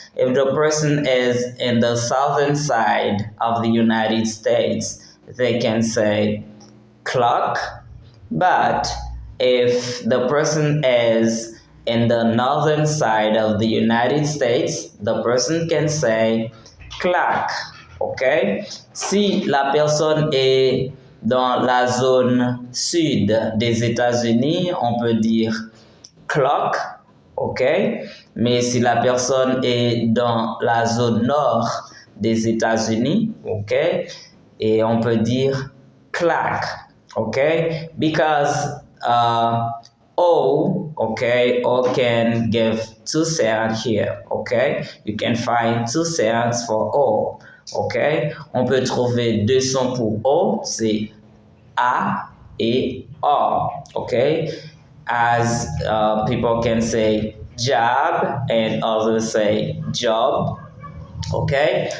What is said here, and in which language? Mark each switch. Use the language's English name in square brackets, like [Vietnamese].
[English] If the person is in the southern side of the United States, they can say clock. But if the person is in the northern side of the United States, the person can say clock. ok? [French] Si la personne est dans la zone sud des États-Unis, on peut dire clock, ok? Mais si la personne est dans la zone nord des États-Unis, ok? Et on peut dire clack, ok? [English] Because O can give two sounds here, ok? You can find two sounds for O, ok? [French] On peut trouver deux sons pour O, c'est A et O, ok? [English] As people can say job and others say job, okay?